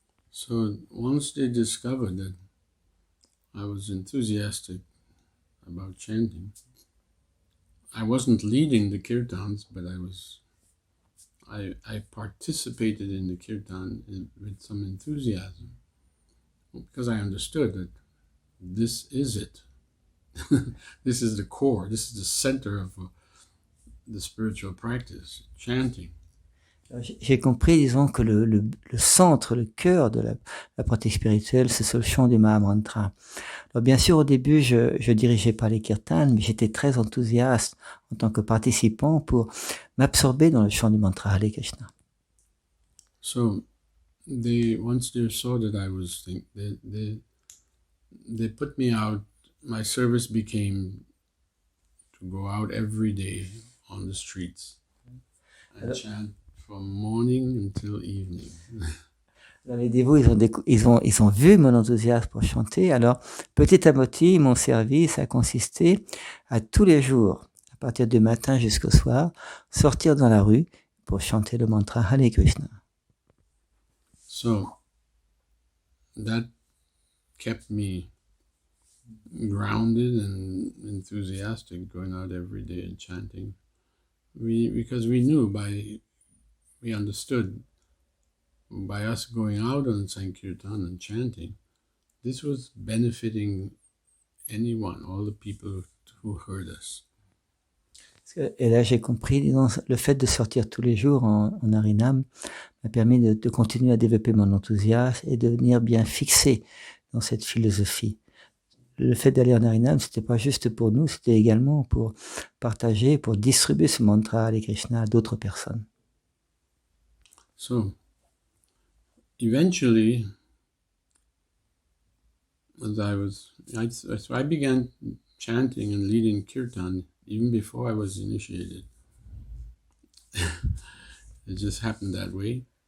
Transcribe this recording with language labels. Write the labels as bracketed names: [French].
[English] So once they discovered that I was enthusiastic about chanting, I wasn't leading the kirtans, but I participated in the kirtan with some enthusiasm because I understood that this is it. This is the core, this is the center of the spiritual practice, chanting. [French] J'ai compris, disons, que le centre, le cœur de la pratique spirituelle, c'est ce chant du Mahamantra. Alors, bien sûr, au début, je dirigeais pas les kirtans, mais j'étais très enthousiaste en tant que participant pour m'absorber dans le chant du mantra Hare Krishna. [English] So, once they saw that I was they put me out. My service became to go out every day on the streets and chant from morning until evening. [French] Alors, les dévots, ils ont vu mon enthousiasme pour chanter. Alors, petit à petit, mon service a consisté à tous les jours, à partir du matin jusqu'au soir, sortir dans la rue pour chanter le mantra Hare Krishna. [English] So, that kept me grounded and enthusiastic, going out every day and chanting. Because we understood by us going out on Sankirtan and chanting, this was benefiting anyone, all the people who heard us. [French] Et là, j'ai compris, disons, le fait de sortir tous les jours en Harinam m'a permis de continuer à développer mon enthousiasme et de devenir bien fixé dans cette philosophie. Le fait d'aller en Harinam, c'était pas juste pour nous, c'était également pour partager, pour distribuer ce mantra Hare Krishna à d'autres personnes. [English] So, eventually, I began chanting and leading kirtan even before I was initiated. It just happened that way.